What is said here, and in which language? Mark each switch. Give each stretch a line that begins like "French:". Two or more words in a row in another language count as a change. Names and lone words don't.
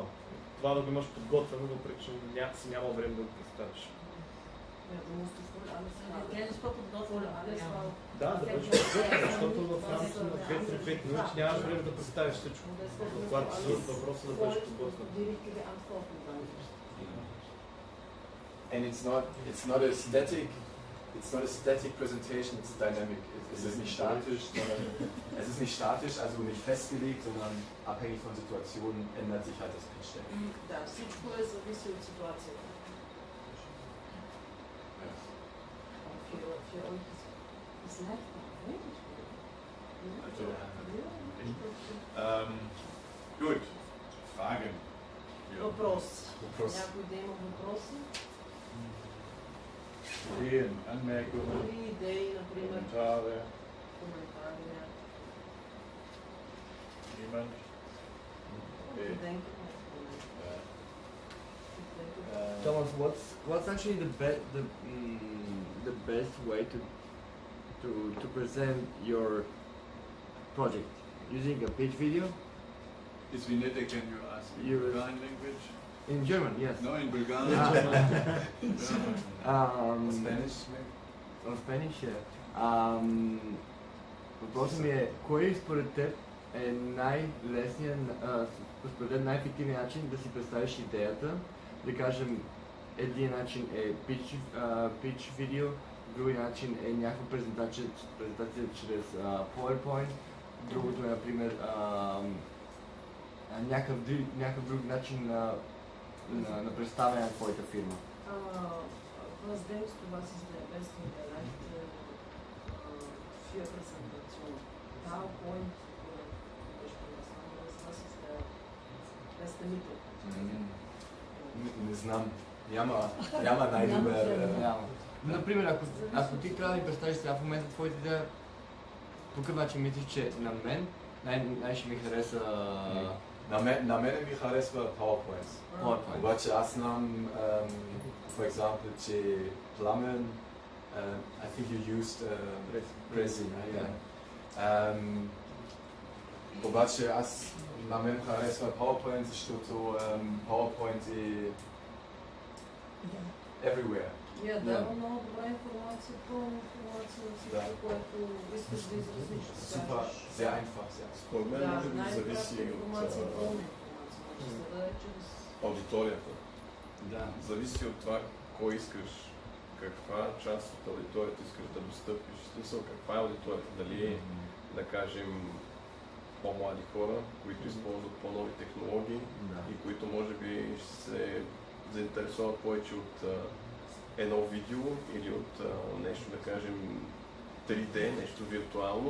Bulgarian: Това да го имаш подготвено, въпреки че си няма време да го представиш. Да, да бъдеш подготвен, защото в рамките на 2-3-5 минути нямаш време да представиш всичко. Когато си зададат въпроса, да бъдеш подготвен.
English: And it's not a static presentation, it's dynamic.
German: Es ist nicht statisch, also nicht festgelegt, sondern abhängig von Situationen ändert sich halt das
English: Pitch Deck.
Bulgarian: Да, всичко е зависи от ситуацията.
German: Gut, Fragen.
Bulgarian: Въпрос. Някой да има въпроси?
German: Ideen, Anmerkungen,
Bulgarian: идеи, например.
German: Kommentare.
Bulgarian: Коментари.
German: Niemand? Okay.
English: Thomas, what's actually the best way to present your project? Using a pitch video? Is wie nett can you ask in Bulgarian language? In German, yes. No, in Bulgarian. Spanish, maybe? On Spanish, yeah.
Bulgarian: Въпросът ми е, кой според теб е най-лесният, според теб най-ефективният начин да си представиш идеята? Да кажем, един начин е pitch видео, други начин е някаква презентация чрез PowerPoint, другото е, например, някакъв друг начин на представяне на твоята фирма.
German: Was denkst du, was ist der beste Bereich für Präsentation? PowerPoint oder was anderes? Was ist der beste Mittel?
Bulgarian: Не знам. Няма най-добър. Например, ако ти трябва да представиш сега в момента твоята идея, по какъв начин мислиш, че на мен най-ще ми хареса... На мен ми харесва PowerPoint. Обаче аз знам,
English: for example, че Plammen, I think you used resin.
Bulgarian: Обаче аз на мен харесва PowerPoint, защото PowerPoint е everywhere. Дава много добра информация, пълна информация на всичко, което искаш да изразиш. Супер,
German: sehr einfach.
Bulgarian: Според мен може би зависи от аудиторията. Зависи от това кой искаш, каква част от аудиторията искаш да достъпиш. В смисъл, каква е аудиторията? Дали да кажем по-млади хора, които използват по-нови технологии и които може би ще се заинтересуват повече от едно видео или от нещо, да кажем, 3D, нещо виртуално.